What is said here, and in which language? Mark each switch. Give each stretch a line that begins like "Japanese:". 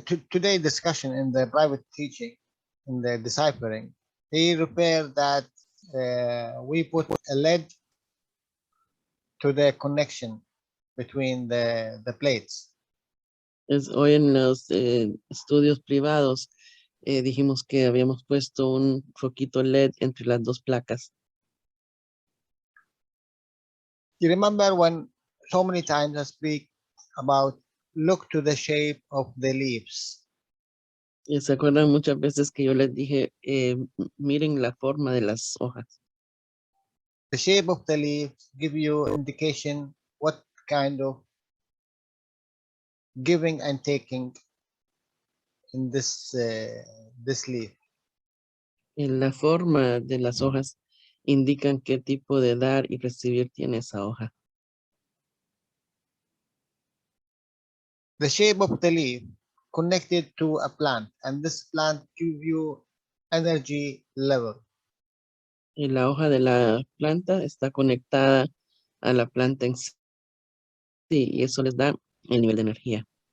English: Today discussion in the private teaching, in the deciphering, he referred that we put a lead to the connection between the plates.
Spanish: Hoy en los estudios privados dijimos que habíamos puesto un foquito LED entre las dos placas.
English: You remember when so many times I speak about look to the shape of the leaves.
Spanish: ¿Se acuerdan muchas veces que yo les dije, miren la forma de las hojas?
English: The shape of the leaves give you indication what kind of giving and taking in this leaf.
Spanish: En la forma de las hojas indican qué tipo de dar y recibir tiene esa hoja.
English: The shape of the leaf connected to a plant, and this plant give you energy level.
Spanish: Y la hoja de la planta está conectada a la planta en sí y eso les da el nivel de energía.